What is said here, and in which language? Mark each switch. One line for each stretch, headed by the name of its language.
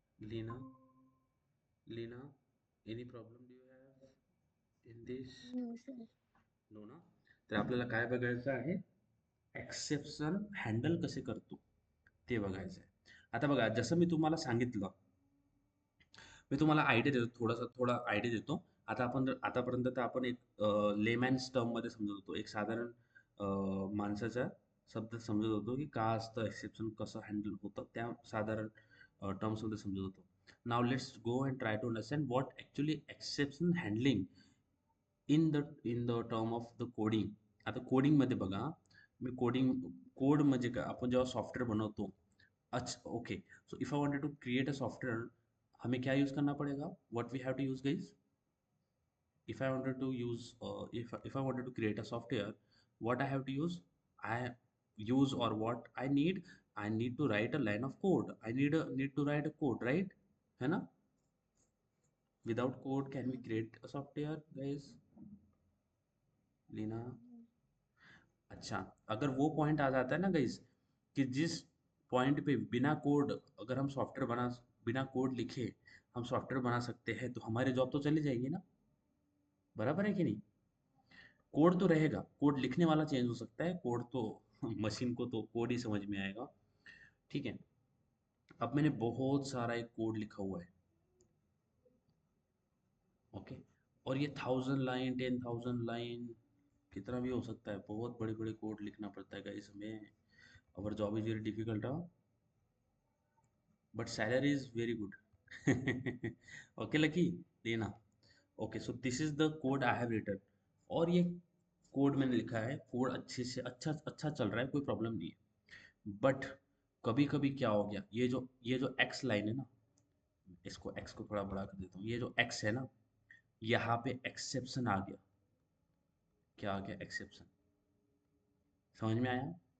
English: Leena, Leena, any problem do you have in this? no, sir.
Hindi: No ना?
Marathi: तर आपल्याला काय बघायचं आहे? एक्सेप्शन हँडल कसे करतो ते बघायचं आहे. आता बघा, जसं मी तुम्हाला सांगितलं, मी तुम्हाला आयडिया देतो, थोडा आयडिया देतो. आता आपण आतापर्यंत तर आपण एक लेमॅन्स टर्ममध्ये समजत होतो, एक साधारण माणसाच्या शब्दात समजत होतो की का असतं एक्सेप्शन, कसं हँडल होतं, त्या साधारण टर्म्समध्ये समजत होतो.
English: Now let's go and try to understand what actually exception handling in the term of the coding.
Marathi: आता कोडिंगमध्ये बघा, मी कोड म्हणजे काय, आपण जेव्हा सॉफ्टवेअर बनवतो.
English: अच्छा okay, so if I wanted to create a software,
Hindi: हमें क्या यूज़ करना पड़ेगा?
English: What we have to use guys? If I wanted to use if I wanted to create a software, what I have to use? I use, or what I need to write a line of code. I need to write a code, right? है ना? Without code can we create a software guys?
Hindi: Leena, अच्छा, अगर वो point आ जाता है ना guys, कि जिस पॉइंट पे बिना कोड, अगर हम सॉफ्टवेयर बना, बिना कोड लिखे हम सॉफ्टवेयर बना सकते हैं, तो हमारे जॉब तो चली जाएगी ना। बराबर है कि नहीं? कोड तो रहेगा, कोड लिखने वाला चेंज हो सकता है, कोड तो मशीन को तो कोड ही समझ में आएगा। ठीक है, अब मैंने बहुत सारा एक कोड लिखा हुआ है, ओके, और ये 1000 लाइन 10,000 लाइन कितना भी हो सकता है, बहुत बड़े बड़े कोड लिखना पड़ता है गाइस हमें।
English: our job is very difficult, but salary is very good. Okay lucky, लेना। Okay, so this is the code I have written,
Hindi: और ये कोड मैंने लिखा है, कोड अच्छे से अच्छा अच्छा चल रहा है, कोई प्रॉब्लम नहीं है। बट कभी कभी क्या हो गया, ये जो एक्स लाइन है ना, इसको एक्स को थोड़ा बड़ा कर देता हूँ, ये जो एक्स है ना, यहाँ पे एक्सेप्शन आ गया। क्या आ गया? एक्सेप्शन। समझ में आया?